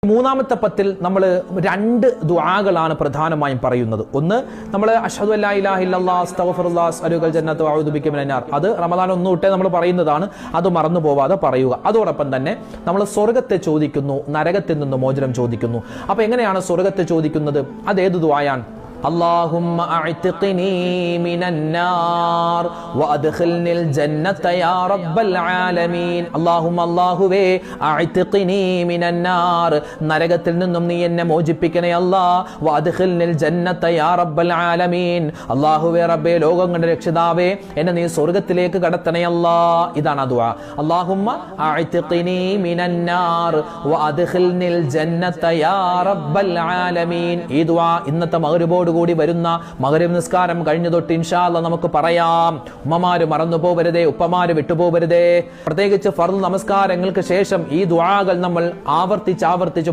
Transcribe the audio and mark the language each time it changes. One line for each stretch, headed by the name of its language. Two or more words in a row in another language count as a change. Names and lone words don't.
Malayalam: മൂന്നാമത്തെ പത്തിൽ നമ്മൾ രണ്ട് ദുആകളാണ് പ്രധാനമായും പറയുന്നത്. ഒന്ന് നമ്മൾ
Arabic: أشهد ألا إله إلا الله أستغفر الله أسأل الجنة وأعوذ بك من النار,
Malayalam: അത് റമദാൻ ഒന്ന് തൊട്ടേ നമ്മൾ പറയുന്നതാണ്. അത് മറന്നു പോവാതെ പറയുക. അതോടൊപ്പം തന്നെ നമ്മൾ സ്വർഗ്ഗത്തെ ചോദിക്കുന്നു, നരകത്തിൽ നിന്ന് മോചനം ചോദിക്കുന്നു. അപ്പൊ എങ്ങനെയാണ് സ്വർഗ്ഗത്തെ ചോദിക്കുന്നത്? അത് ഏത് ദുആയാണ്?
Arabic: اللهم اعتقني من النار وادخلني الجنة يا رب العالمين. اللهم അല്ലാഹുവേ اعتقني من النار,
Malayalam: നരകത്തിൽ നിന്നും നീ എന്നെ മോചിപ്പിക്കണേ അല്ലാ.
Arabic: وادخلني الجنة يا رب العالمين,
Malayalam: അല്ലാഹുവേ റബ്ബേ ലോകങ്ങളുടെ രക്ഷിതാവേ എന്നെ നീ സ്വർഗ്ഗത്തിലേക്ക് കടത്തണേ അല്ലാ. ഇതാണ് ദുആ.
Arabic: اللهم اعتقني من النار وادخلني الجنة يا رب العالمين.
Malayalam: ഈ ദുആ ഇന്നത്തെ മഗ്‌രിബോട് കൂടി വരുന്ന മഗ്‌രിബ് നിസ്കാരം കഴിഞ്ഞു തൊട്ട്
Arabic: إن شاء الله
Malayalam: നമുക്ക് പറയാം. ഉമ്മമാര് മറന്നു പോവരുതേ, ഉപ്പമാര് വിട്ടുപോകരുതേ. പ്രത്യേകിച്ച് ഫർദ് നമസ്കാരങ്ങൾക്ക് ശേഷം ഈ ദുആകൾ നമ്മൾ ആവർത്തിച്ച്